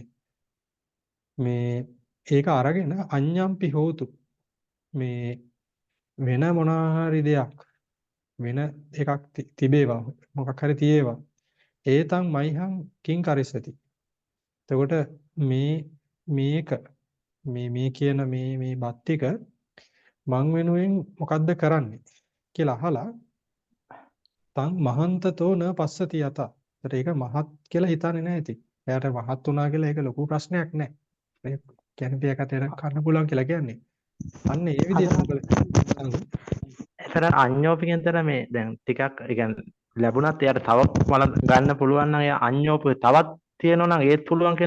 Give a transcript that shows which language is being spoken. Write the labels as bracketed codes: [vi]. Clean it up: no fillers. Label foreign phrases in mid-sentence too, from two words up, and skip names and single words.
[si] මේ ඒක අරගෙන [pi] අඤ්ඤම්පි හෝතු [si] මේ වෙන මොනාහරි දෙයක් වෙන එකක් තිබේවා මොකක් හරි තියේවා [pi] ඒතං මයිහං කිං කරිස්සති. [si] එතකොට මේක මේ කියන මේ බත් ටික මං වෙනුවෙන් මොකද්ද කරන්නේ කියලා අහලා [pi] තං මහන්තතෝ න පස්සති යත. [si] ඒතර ඒක මහත් කියලා හිතන්නේ නැහැ ඉතින්. එයාට මහත් වුණා කියලා ඒක ලොකු ප්‍රශ්නයක් නැහැ. ඒ කියන්නේ දෙයක් අතර කන්න පුළුවන් කියලා කියන්නේ. අන්න ඒ විදිහට මොකද එතන අඤ්ඤෝපි කියන තැන මේ දැන් ටිකක් ඒ කියන්නේ ලැබුණත් එයාට තව මල ගන්න පුළුවන් නම් එයා අඤ්ඤෝපි තවත් තියෙනවා නම් ඒත් පුළුවන් කියන